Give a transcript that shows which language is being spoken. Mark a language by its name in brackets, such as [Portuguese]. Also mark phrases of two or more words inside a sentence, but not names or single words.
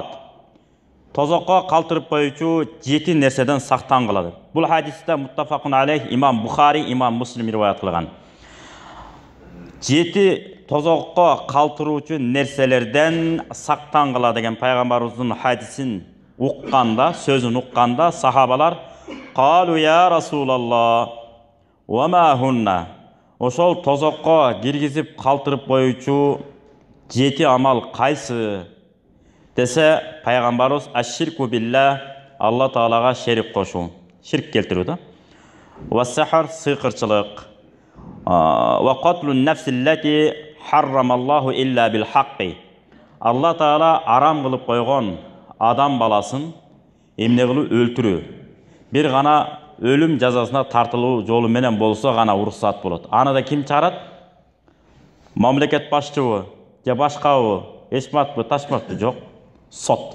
[Kyrgyz] Тозокко калтырып коюучу 7 нерседен сактангыла деп. Бул хадисте [Arabic] متفق عليه [Kyrgyz] имам Бухари, имам Муслим риваят кылган. 7 тозокко калтыруучу нерселерден сактангыла деген пайгамбарыбыздын хадисин укканда, сөзүн укканда сахабалар [Arabic] "قالوا يا رسول الله، وما هن?" [Kyrgyz] Ошол тозокко киргизип калтырып коюучу 7 амал кайсы? Десе, пайгамбарыбыз [Arabic] الشرك بالله, [Kyrgyz] Алла Таалага шерик кошуу, ширк келтирүү да. [Arabic] والسحر сыйкырчылык. وقتل النفس التي حرم الله إلا بالحق. [Kyrgyz] Алла Таала арам кылып койгон адам баласын эмне кылып өлтүрүү. Бир гана өлүм жазасына тартылуу жолу менен болсо гана уруксат болот. Аны да ким чыгарат? Мамлекет башчыбы же башкабы, эшматпы, ташматпы? Жок. Сот.